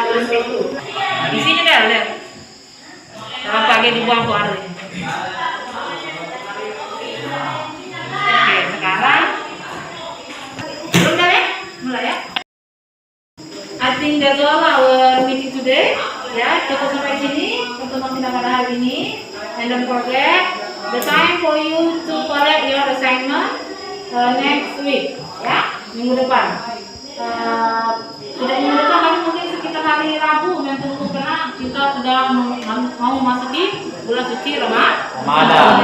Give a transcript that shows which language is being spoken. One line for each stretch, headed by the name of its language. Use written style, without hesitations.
Indonesian: Di sini deh, lihat. Kalau pakai dibuang ke air. Oke, sekarang belum dah ya? Mulai ya.
English: I think that's all our meeting today.
Indonesian: Ya, cukup sampai sini pertemuan kita pada hari ini.
English: And don't forget the time for you to collect your assignment next week.
Indonesian: Ya, minggu depan. tidak ingin dekat tapi mungkin sekitar hari Rabu yang tunggu karena kita sudah mau memasuki bulan suci Ramadan.